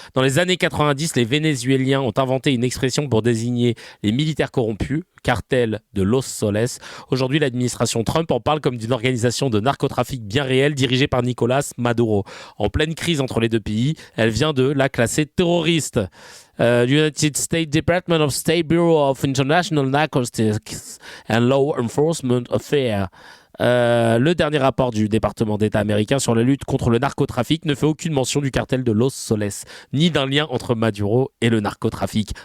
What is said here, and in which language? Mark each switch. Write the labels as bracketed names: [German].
[French] Dans les années 90, les Vénézuéliens ont inventé une expression pour désigner les militaires corrompus, cartel de Los Soles. Aujourd'hui, l'administration Trump en parle comme d'une organisation de narcotrafic bien réelle dirigée par Nicolas Maduro. En pleine crise entre les deux pays, elle vient de la classer terroriste. [English] United States Department of State Bureau of International Narcotics and Law Enforcement Affairs. [French] Le dernier rapport du département d'État américain sur la lutte contre le narcotrafic ne fait aucune mention du cartel de Los Soles, ni d'un lien entre Maduro et le narcotrafic.